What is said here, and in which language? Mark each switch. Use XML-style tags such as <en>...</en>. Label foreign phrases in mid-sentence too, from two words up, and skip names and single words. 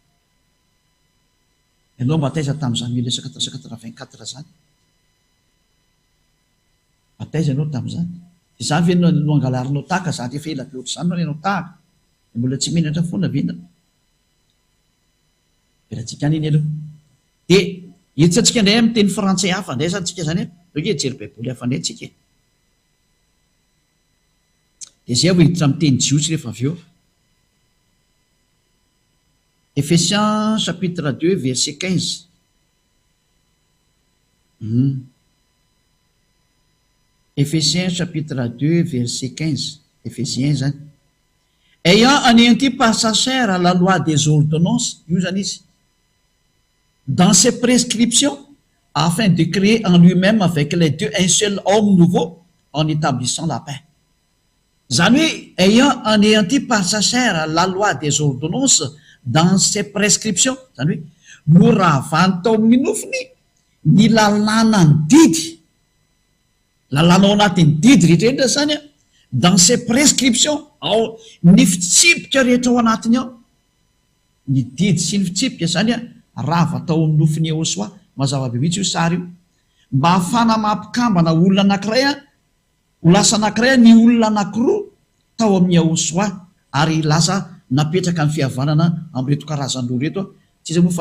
<mg>ianao mba taiza tamin'izany 1984 zany bataiza ianao tamin'izany de zany ve no angalarinao tahaka zany efa ela be ohatry zany no ianao tahaka de mbola tsy menatra foana vena velatsika any iny aloha de hiditra antsika indray amin'ny teny frantsay hafa indray zany tsika zany oke jery baiboly hafa indray tsika de zay avo hiditra amin'ny teny jiosy rehefa avy eo</mg> <fr>Ephésiens chapitre 2 verset 15 Ephésiens chapitre 2 verset 15 Ephésiens zany ayant anéanti par sa chair la loi des ordonnances</fr> <mg>io zany izy</mg> <fr>dans ses prescriptions afin de créer en lui-même avec les deux un seul homme nouveau en établissant la paix</fr> <mg>zany hoe</mg> <fr>ayant anéanti par sa chair la loi des ordonnances dans ses prescriptions</fr> <mg>zany hoe noravany tao amin'ny nofiny ny lalàna ny didy</mg> <fr>lalàna ao anatin'ny didy</fr> <mg>rehetrarehetra zany a</mg> <fr>dans ses prescriptions</fr> <mg>ao ny fitsipika rehetra ao anatiny ao ny didy sy ny fitsipika zany a rava tao amin'ny nofiny Yaosua mazava be mihitsy io sary io mba hafana mampikambana olona anankiray a ho lasa anankiray ny olona anankiroa tao amin'ny Yaosua ary lasa napetraka ny fihavanana am'reto karazan'ro reto tsy iza moa fa</mg>